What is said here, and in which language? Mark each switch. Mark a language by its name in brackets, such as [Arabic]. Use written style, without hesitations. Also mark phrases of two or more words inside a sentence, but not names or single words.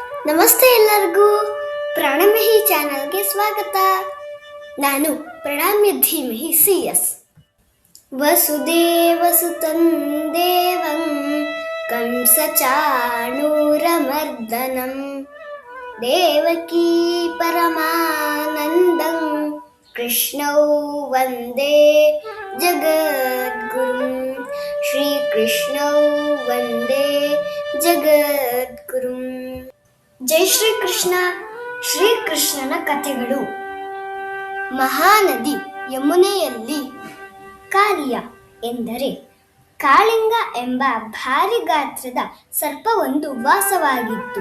[Kannada] ನಮಸ್ತೆ ಎಲ್ಲರಿಗೂ. ಪ್ರಾಣಮಹಿ ಚಾನಲ್ಗೆ ಸ್ವಾಗತ. ನಾನು ಪ್ರಣಾಮ್ಯ ಧೀಮಹಿ CS. [Sanskrit] ವಸುದೇವಸುತಂ ದೇವಂ ಕಂಸಚಾಣೂರಮರ್ದನಂ ದೇವಕೀ ಪರಮಾನಂದಂ ಕೃಷ್ಣೌ ವಂದೇ ಜಗದ್ಗುರುಂ. ಶ್ರೀಕೃಷ್ಣೌ ವಂದೇ ಜಗದ್ಗುರುಂ. [Kannada] ಜೈ ಶ್ರೀಕೃಷ್ಣ. ಶ್ರೀಕೃಷ್ಣನ ಕಥೆಗಳು. ಮಹಾನದಿ ಯಮುನೆಯಲ್ಲಿ ಕಾಲಿಯ ಎಂದರೆ ಕಾಳಿಂಗ ಎಂಬ ಭಾರಿ ಗಾತ್ರದ ಸರ್ಪವೊಂದು ವಾಸವಾಗಿತ್ತು.